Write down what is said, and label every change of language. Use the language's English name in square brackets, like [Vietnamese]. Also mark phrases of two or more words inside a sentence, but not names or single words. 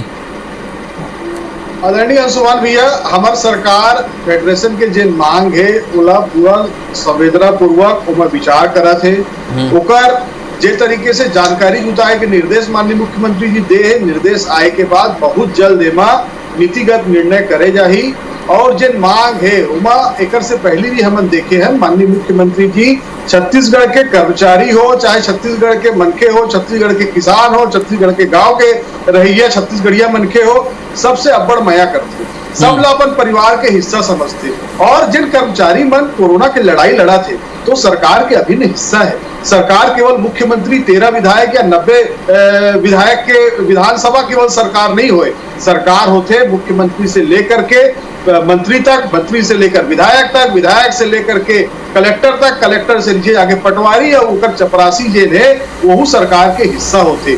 [Chhattisgarhi] आदरणीय अंशुमान भैया, हमार सरकार फेडरेशन के जे मांग है उला पूरा संवेदना पूर्वक उमा विचार करा थे, ओकर जे तरीके से जानकारी जुटाए के निर्देश माननीय मुख्यमंत्री जी दे है, निर्देश आए के बाद बहुत जल्द एमा नीतिगत निर्णय करे जाही। और जे मांग है उमा एकर से पहले भी हम देखे हैं माननीय मुख्यमंत्री जी छत्तीसगढ़ के कर्मचारी हो चाहे छत्तीसगढ़ के मनखे हो, छत्तीसगढ़ के किसान हो, छत्तीसगढ़ के गांव के रहिया छत्तीसगढ़िया मनखे हो, सबसे अब्बड़ माया करते, सब ला अपन परिवार के हिस्सा समझते। और जिन कर्मचारी मन कोरोना के लड़ाई लड़ा थे तो सरकार के अभिन्न हिस्सा है। सरकार केवल मुख्यमंत्री 13 विधायक या 90 विधायक के विधानसभा केवल सरकार नहीं होए, सरकार होते मुख्यमंत्री से लेकर के मंत्री तक, मंत्री से लेकर विधायक तक, विधायक से लेकर के कलेक्टर तक, कलेक्टर से नीचे आगे पटवारी या ऊपर चपरासी जेल है वो सरकार के हिस्सा होते।